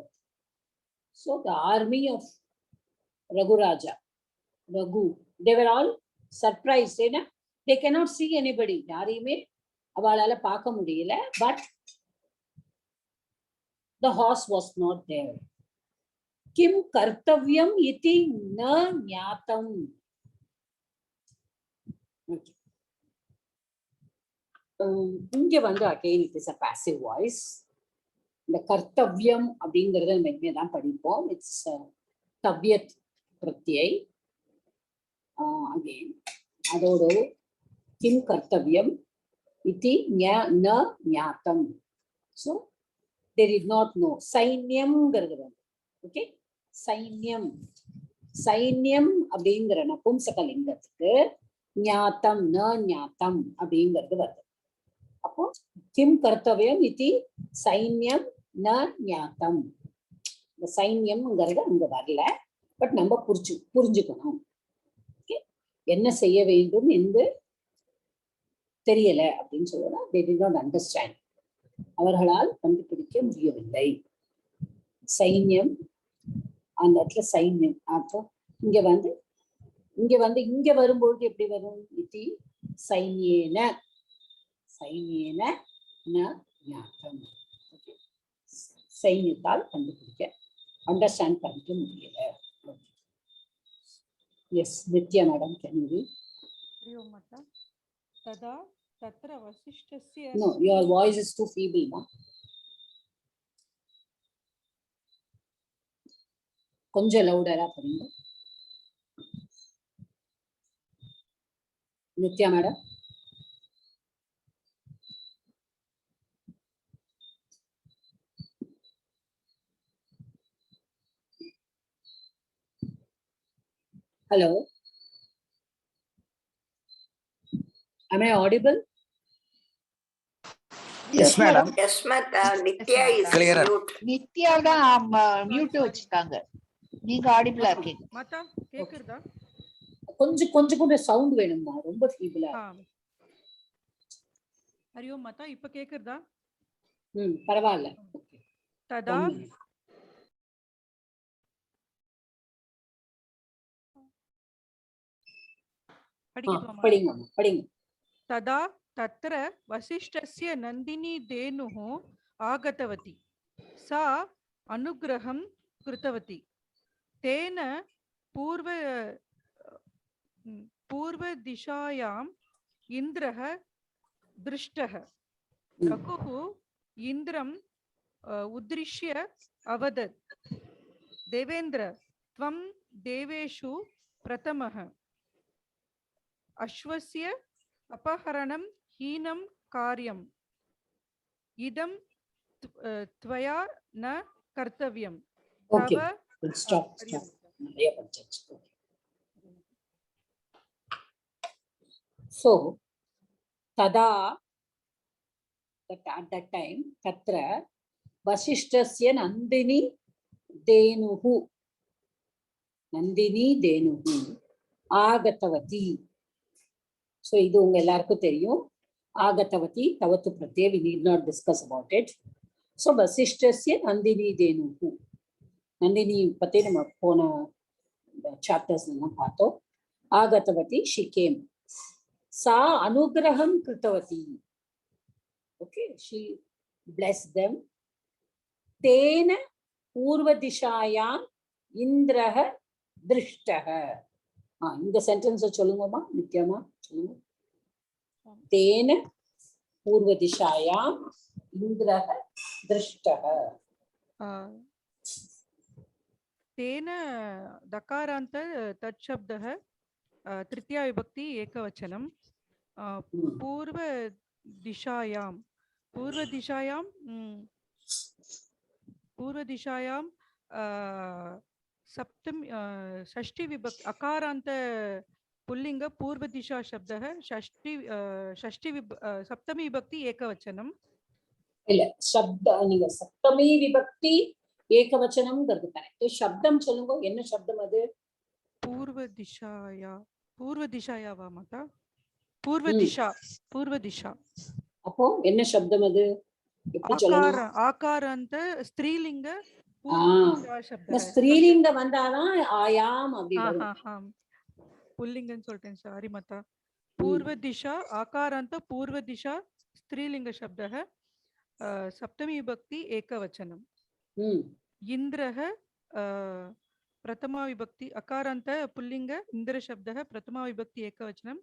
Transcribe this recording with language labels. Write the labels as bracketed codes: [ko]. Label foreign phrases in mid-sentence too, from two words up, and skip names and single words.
[en] So the army of Raghuraja, they were all surprised. They cannot see anybody. But the horse was not there. [sa] किं कर्तव्यम् इति न ज्ञातम्. [ta] இங்க வந்து [en] again it is a passive voice. [ta] இந்த கர்த்தவ்யம் அப்படிங்கறத நம்ம இனிமே தான் படிப்போம். [sa] It's तव्यत् प्रत्यय. Again அதோடு किं कर्तव्यम् इति न ज्ञातम्. [en] So they did not know. [sa] Sainyam gargadam. [ta] Okay, sainyam அப்படிங்கிற நபும்சகலிங்கத்துக்கு [sa] ज्ञातम् न ज्ञातम् [ta] அப்படிங்கிறது வருது. [sa] அப்போ किं कर्तव्यम् इति सैन्यं न ज्ञातम्. [ta] இந்த சைன்யம்ங்கிறது அங்க வரல, பட் நம்ம புரிஞ்சுக்கணும். ஓகே, என்ன செய்ய வேண்டும் என்று தெரியல அப்படின்னு சொல்லலாம். [en] they did not understand. [ta] அவர்களால் கண்டுபிடிக்க முடியவில்லை. சைன்யம் அந்த இடத்துல சைன்யம். அப்போ இங்க வரும்பொழுது எப்படி வரும்? [sa] इति सैन्येन न ज्ञातम्. [ta] சைன்யத்தால் கண்டுபிடிக்க அண்டர்ஸ்டாண்ட் பண்ணிக்க முடியல. [en] Yes Nitya madam, Can you read? No, your voice is too feeble now. [ta] கொஞ்சம் லவுடரா படிங்க நித்யா மேடம். [en] Hello, am I audible? Yes, madam. Yes, madam. Nitya is clearer. mute. [ta] நித்யா தான் மியூட் வச்சிருக்காங்க. நீங்க ஆடிபிளா இருக்கீங்க. மாதா கேக்குறதா? கொஞ்சம் சவுண்ட் வேணுமா? ரொம்ப ஃபீபிளா. ஹரியோ மாதா, இப்ப கேக்குறதா? பரவாயில்ல. ததா படிங்க. [sa] तदा तत्र वसिष्ठस्य नन्दिनी धेनुः आगतवती, सा अनुग्रहं कृतवती. तेन पूर्वदिशायाम् इन्द्रः दृष्टः. रघुः इन्द्रम् उद्दृश्य अवदत्, देवेन्द्र त्वं देवेषु प्रथमः. अश्वस्य अपहरणं हीनं कार्यम्. इदं त्वया न कर्तव्यम्. [en] Okay, stop. So tada, at that time, [sa] तत्र वसिष्ठस्य नन्दिनी धेनुः आगतवती. [ta] So இது உங்க எல்லாருக்கும் தெரியும். [sa] आगतवती तवतु प्रत्यय, [en] we need not discuss about it. So [sa] वसिष्ठस्य नंदिनी धेनुः, नंदिनी पते [ta] நம்ம போன [en] chapters [ta] எல்லாம் பார்த்தோம். [en] आगतवती she came. [sa] सा अनुग्रहं कृतवती, [en] okay, she blessed them. [sa] तेन पूर्वदिशायां इन्द्रः दृष्टः. [ta] இந்த சென்டென்ஸ் சொல்லுங்கம்மா, நித்யாமா சொல்லுங்க. [sa] तेन पूर्वदिशायां इन्द्रः दृष्टः. तेन दकारान्त तत् शब्दः तृतीया विभक्ति एकवचनं. पूर्वदिशायां सप्तमी षष्ठी विभक्ति अकारान्त पुल्लिंग पूर्वदिशा शब्दः सप्तमी विभक्ति एकवचनं. [ta] இல்ல शब्द நீங்க [sa] सप्तमी विभक्ति [ta] ஏகவச்சனம்ங்கிறது கரெக்ட். சப்தம் சொல்லுங்க, என்ன சப்தம் அது? [sa] पूर्वदिशाया वा माता? पूर्वदिशा. [ta] அப்போ என்ன சப்தம் அது? எப்படி சொல்லணும்? [sa] आकारान्त स्त्रीलिङ्ग [ta] இந்த ஸ்திரீலிங்க வந்தாதான் ஆயாம் அப்படி வரும். புல்லிங்கன்னு சொல்லிட்டேன், சாரி மாதா. [sa] पूर्वदिशा आकारान्त पूर्वदिशा स्त्रीलिंग शब्दः सप्तमी विभक्ति एकवचनम्. इन्द्रः प्रथमा विभक्ति अकारान्त पुल्लिंग इन्द्र शब्दः प्रथमा विभक्ति एकवचनं.